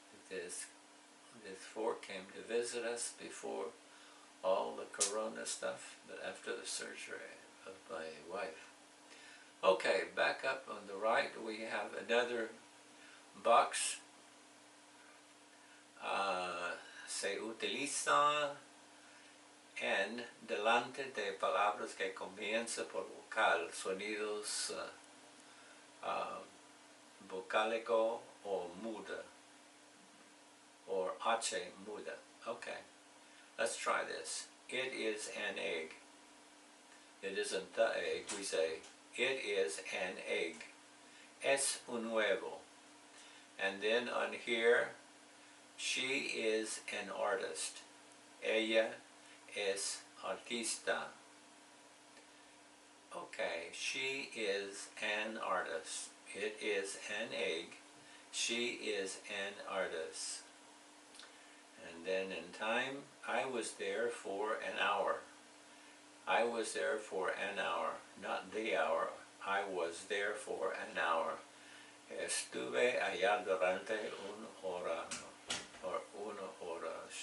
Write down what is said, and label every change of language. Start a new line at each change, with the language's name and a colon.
English: This 4 came to visit us before all the corona stuff, but after the surgery of my wife. Okay, back up on the right we have another box.
Spanish: Se utiliza en delante de palabras que comienzan por vocal, sonidos vocálico o muda, or H muda.
English: Okay, let's try this. It is an egg. It isn't the egg, we say, it is an egg.
Spanish: Es un huevo.
English: And then on here, she is an artist.
Spanish: Ella es artista.
English: Okay, she is an artist. It is an egg. She is an artist. And then in time, I was there for an hour. I was there for an hour, not the hour. I was there for an hour.
Spanish: Estuve allá durante una hora, or una hora.